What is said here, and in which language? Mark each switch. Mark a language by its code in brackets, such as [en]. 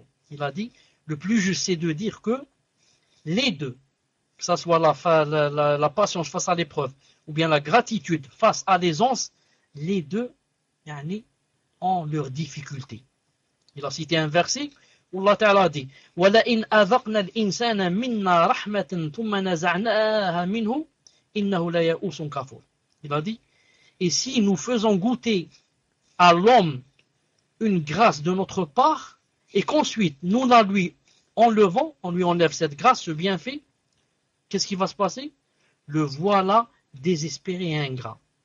[fr] Il a dit, le plus juste, c'est de dire que les deux, que ce soit la patience face à l'épreuve ou bien la gratitude face à l'aisance, les deux yani, ont leurs difficultés. Il a cité un verset où Allah Ta'ala dit [ar] وَلَئِنْ أَذَقْنَا الْإِنسَانَ مِنَّا رَحْمَةً ثُمَّ نَزَعْنَاهَا مِنْهُ إِنَّهُ لَيَئُوسٌ كَفُورٌ. [fr] Il a dit, et si nous faisons goûter à l'homme une grâce de notre part et qu'ensuite nous la lui enlevons, on lui enlève cette grâce, ce bienfait, qu'est-ce qui va se passer? Le voilà désespéré et ingrat.